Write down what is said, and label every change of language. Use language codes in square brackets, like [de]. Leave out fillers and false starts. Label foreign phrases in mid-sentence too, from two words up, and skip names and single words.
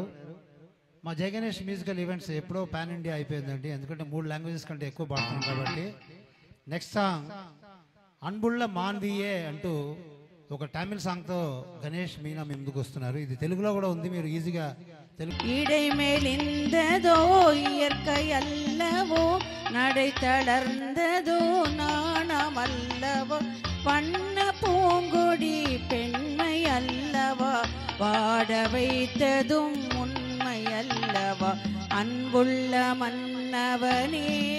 [te] మా జగనేష్ మ్యూజికల్ ఈవెంట్స్ ఎప్పుడో [en] pan India [te] అయిపోయిందండి, ఎందుకంటే 3 లాంగ్వేజెస్ కంటే ఎక్కువ పాడుతున్నాం కాబట్టి. [en] next song [te] అన్బుళ్ళ మాన్వియే అంటూ ఒక తమిళ సాంగ్తో గణేష్ మీనా మీ ముందుకు వస్తున్నారు. ఇది తెలుగులో కూడా ఉంది, మీరు ఈజీగా తెలుగు. [ta] இடை மெலிந்ததோ இயற்கை அல்லவோ, நடை தளர்ந்ததோ நாணமல்லவோ, வண்ண பூங்கொடி பெண்மை அல்லவா, வாட வைத்ததும் உண்மை அல்லவா, அன்புள்ள மன்னவனே